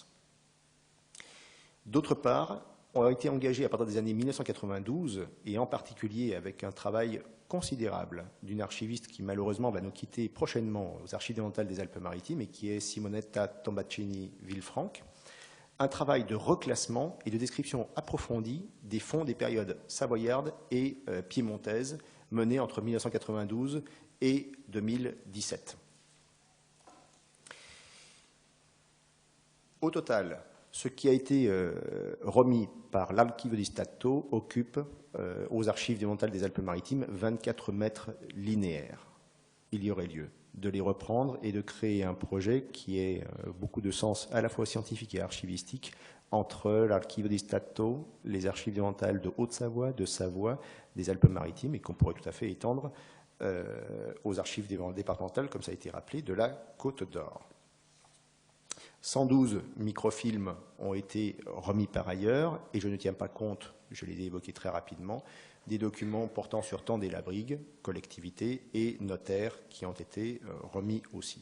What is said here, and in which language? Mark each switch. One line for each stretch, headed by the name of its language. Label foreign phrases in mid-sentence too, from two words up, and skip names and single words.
French: D'autre part, on a été engagé à partir des années 1992, et en particulier avec un travail considérable d'une archiviste qui malheureusement va nous quitter prochainement aux archives départementales des Alpes-Maritimes et qui est Simonetta Tombaccini-Villefranche, un travail de reclassement et de description approfondie des fonds des périodes savoyardes et piémontaises menées entre 1992 et 2017. Au total, ce qui a été remis par l'Archivio di Stato occupe aux archives départementales des Alpes-Maritimes 24 mètres linéaires. Il y aurait lieu de les reprendre et de créer un projet qui ait beaucoup de sens à la fois scientifique et archivistique entre l'Archivio di Stato, les archives départementales de Haute-Savoie, de Savoie, des Alpes-Maritimes et qu'on pourrait tout à fait étendre aux archives départementales, comme ça a été rappelé, de la Côte d'Or. 112 microfilms ont été remis par ailleurs, et je ne tiens pas compte, je l'ai évoqué très rapidement, des documents portant sur Tende et La Brigue, collectivités et notaires qui ont été remis aussi.